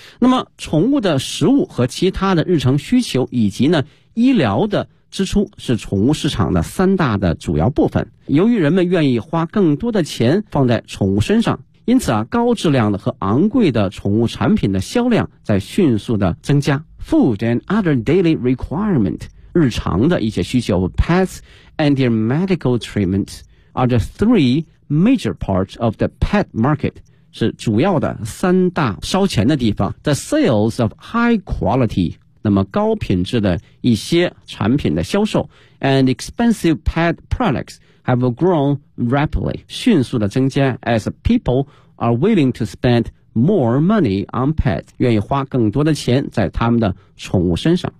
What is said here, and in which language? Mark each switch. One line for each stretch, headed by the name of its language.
Chinese: 那么宠物的食物和其他的日常需求以及呢医疗的支出是宠物市场的三大的主要部分。由于人们愿意花更多的钱放在宠物身上，因此高质量的和昂贵的宠物产品的销量在迅速的增加。
English: Food and other daily requirement
Chinese: 日常的一些需求
English: Pets and their medical treatment are the three major parts of the pet market.
Chinese: 是主要的三大烧钱的地方。
English: The sales of high quality,
Chinese: 那么高品质的一些产品的销售
English: and expensive pet products have grown rapidly,
Chinese: 迅速的增加
English: as people are willing to spend more money on pets,
Chinese: 愿意花更多的钱在他们的宠物身上。